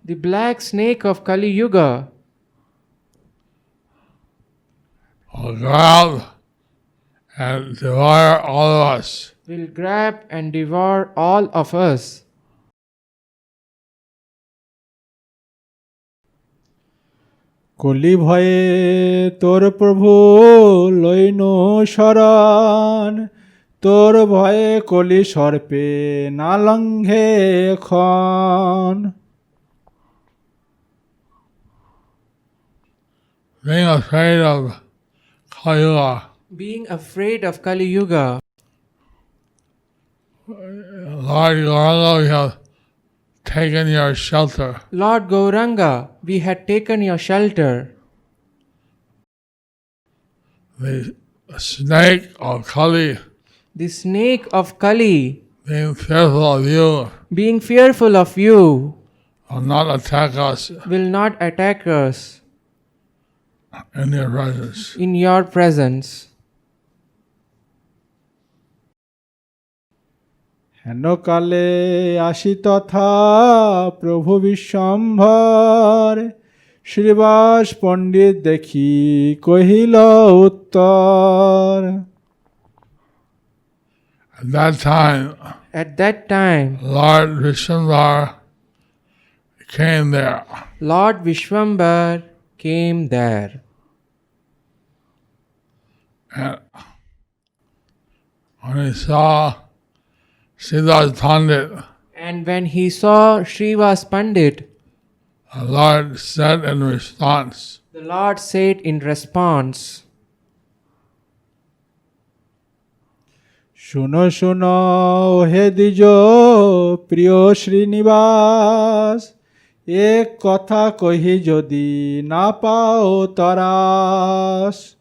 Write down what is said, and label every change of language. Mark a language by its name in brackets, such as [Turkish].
[English] The black snake of Kali Yuga will grab and devour all of us. will grab and devour all of us. [Bangla] কলি ভয়ে তোর প্রভু লইন শরণ তোর ভয়ে কলি সর্পে না লঙ্ঘে খন [English] Being afraid of Kali Yuga, Being afraid of Kali Yuga, Lord Gauranga, we have taken your shelter. Lord Gauranga, we had taken your shelter. The snake of Kali, The snake of Kali, being fearful of you, being fearful of you, will not attack us will not attack us in your presence. in your presence. [Bangla] হেন কালে আসি তথা প্রভু বিশ্বম্ভর শ্রীবাস পণ্ডিত দেখি কহিল উত্তর [English] At that time, At that time, Lord Vishwambar came there. Lord Vishwambar came there. And when he saw Siddharth Pandit, And when he saw Srivas Pandit, the Lord said in response, the Lord said in response, [Bangla] শুনো শুনো হে দ্বিজ প্রিয় শ্রীনিবাস এক কথা কহি যদি না পাও তরাস